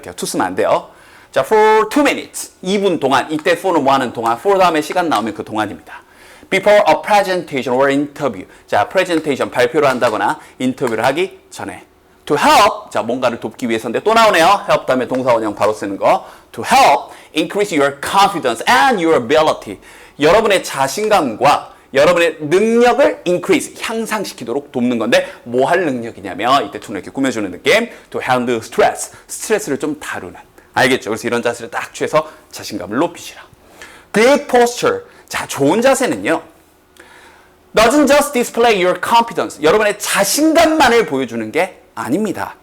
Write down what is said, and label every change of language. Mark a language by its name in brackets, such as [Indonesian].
[Korean] 이렇게요. to 쓰면 안 돼요. 자, [English] for 2 minutes. [Korean] 2분 동안. 이때 for는 뭐 하는 동안. for 다음에 시간 나오면 그 동안입니다. [English] Before a presentation or interview. [Korean] 자, presentation 발표를 한다거나 인터뷰를 하기 전에. [English] To help. [Korean] 자, 뭔가를 돕기 위해서인데 또 나오네요. help 다음에 동사 원형 바로 쓰는 거. [English] To help increase your confidence and your ability. [Korean] 여러분의 자신감과 여러분의 능력을 increase, 향상시키도록 돕는 건데 뭐 할 능력이냐면 이때 to는 이렇게 꾸며주는 느낌 [English] to handle stress, [Korean] 스트레스를 좀 다루는 알겠죠? 그래서 이런 자세를 딱 취해서 자신감을 높이시라. [English] Good posture, [Korean] 자 좋은 자세는요 [English] doesn't just display your confidence, [Korean] 여러분의 자신감만을 보여주는 게 아닙니다.